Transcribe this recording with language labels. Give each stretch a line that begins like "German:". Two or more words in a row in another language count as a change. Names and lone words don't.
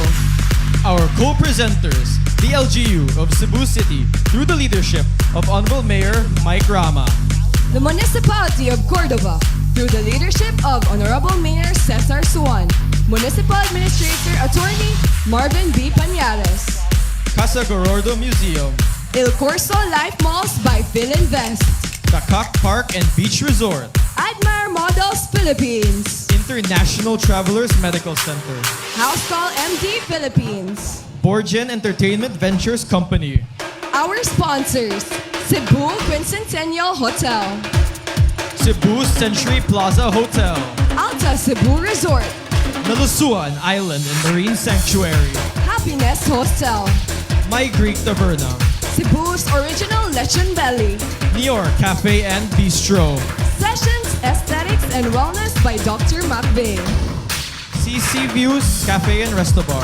English: Our co-presenters, the LGU of Cebu City, through the leadership of Honorable Mayor Mike Rama. The Municipality of Cordova, through the leadership of Honorable Mayor Cesar Suan. Municipal Administrator Attorney Marvin B. Pañares. Casa Gorordo Museum. Il Corso Life Malls by Philinvest. The Cock Park and Beach Resort. Admire Models Philippines. International Travelers Medical Center. House Call MD Philippines. Borgen Entertainment Ventures Company. Our sponsors, Cebu Quincentennial Hotel. Cebu Century Plaza Hotel. Alta Cebu Resort. Nalusua, an island and marine sanctuary. Happiness Hostel. My Greek Taverna. Cebu's original lechon belly. Nior Cafe and Bistro. Sessions, Aesthetics and Wellness by Dr. McVeigh. CC Views Cafe and Resto Bar.